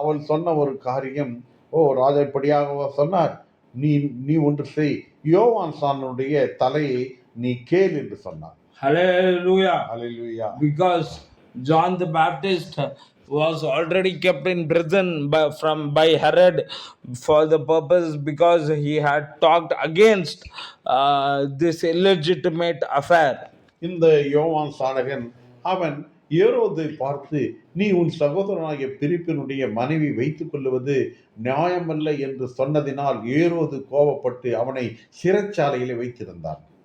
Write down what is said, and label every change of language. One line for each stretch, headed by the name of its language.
Tamil: சொன்ன ஒரு காரியம், ராஜா இப்படியாக சொன்னார், நீ ஒன்று செய், யோவான் சானுடைய தலையை நீ கேள் என்று சொன்னார்.
English: Hallelujah. Hallelujah. Because John the Baptist was already kept in prison by Herod for the purpose because he had talked against this illegitimate affair.
Tamil: இந்த யோவான் சானகன் அவன் ஏரோதை பார்த்து, நீ உன் சகோதரனாகிய பிலிப்பினுடைய மனைவி வைத்துக் கொள்வது நியாயமல்ல என்று சொன்னதினால் ஏரோது கோபப்பட்டு அவனை சிறைச்சாலையிலே வைத்திருந்தான்.